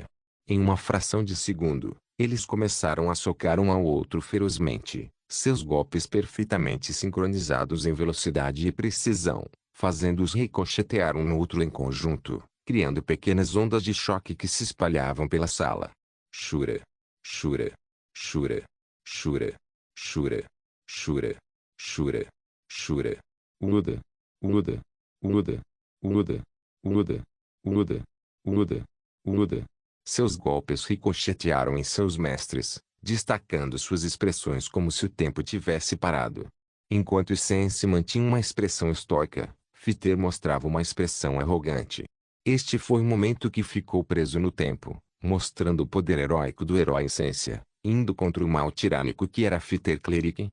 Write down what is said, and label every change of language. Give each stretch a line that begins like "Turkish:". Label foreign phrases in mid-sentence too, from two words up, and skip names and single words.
Portuguese: Em uma fração de segundo, eles começaram a socar um ao outro ferozmente, seus golpes perfeitamente sincronizados em velocidade e precisão, fazendo-os ricochetear um no outro em conjunto, criando pequenas ondas de choque que se espalhavam pela sala. Shura. Shura. Shura. Shura. Shura. Shura. Shura. Shura. Uda. Uda. Uda. Uda. Uda. Uda. Uda. Uda. Seus golpes ricochetearam em seus mestres, destacando suas expressões como se o tempo tivesse parado. Enquanto Sense mantinha uma expressão estoica, Fiter mostrava uma expressão arrogante. Este foi o momento que ficou preso no tempo, mostrando o poder heróico do herói Essência, indo contra o mal tirânico que era Fiter Cleric.